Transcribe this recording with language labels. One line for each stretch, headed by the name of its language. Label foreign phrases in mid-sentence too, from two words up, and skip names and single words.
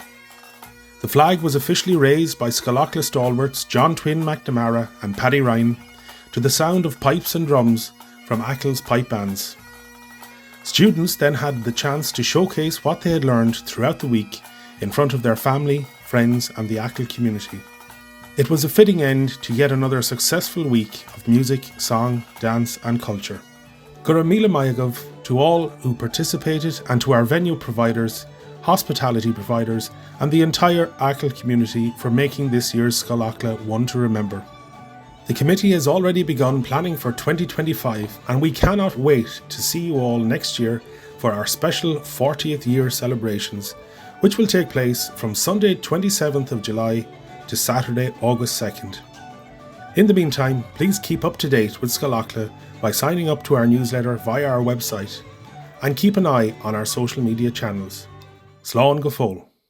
English: The flag was officially raised by Scoil Acla stalwarts John Twin McNamara and Paddy Ryan to the sound of pipes and drums from Achill's pipe bands. Students then had the chance to showcase what they had learned throughout the week in front of their family, friends and the Achill community. It was a fitting end to yet another successful week of music, song, dance and culture.
Irish: Gura míle maigh
English: to all who participated, and to our venue providers, hospitality providers and the entire Achill community for making this year's Scoil Acla one to remember. The committee has already begun planning for 2025, and we cannot wait to see you all next year for our special 40th year celebrations, which will take place from Sunday 27th of July to Saturday August 2nd. In the meantime, please keep up to date with Scoil Acla by signing up to our newsletter via our website, and keep an eye on our social media channels.
Irish: Slán go fóill.